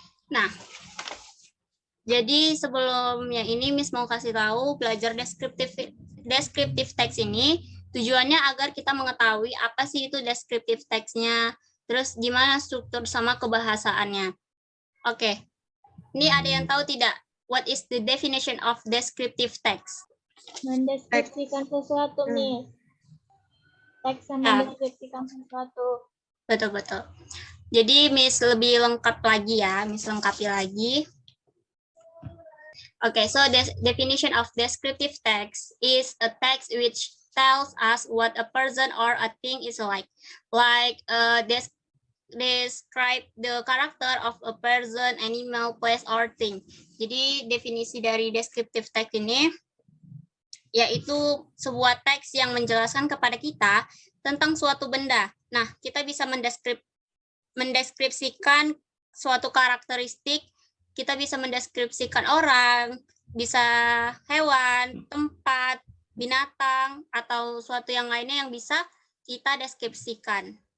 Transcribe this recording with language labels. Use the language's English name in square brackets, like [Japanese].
[Indonesian] Nah, jadi sebelumnya ini Miss mau kasih tahu belajar descriptive text ini tujuannya agar kita mengetahui apa sih itu descriptive text-nya, terus gimana struktur sama kebahasaannya. Oke, ini ada yang tahu tidak? [English] What is the definition of descriptive text? [Indonesian] Mendeskripsikan sesuatu, Miss. Teks yang mendeskripsikan sesuatu. Betul-betul. Jadi Miss lebih lengkap lagi ya, Miss lengkapi lagi. [English] Okay, so the definition of descriptive text is a text which tells us what a person or a thing is like describe the character of a person, animal, place, or thing. [Indonesian] Jadi definisi dari descriptive text ini yaitu sebuah teks yang menjelaskan kepada kita tentang suatu benda. Nah, kita bisa mendeskripsikan suatu karakteristik, kita bisa mendeskripsikan orang, bisa hewan, tempat, binatang, atau suatu yang lainnya yang bisa kita deskripsikan.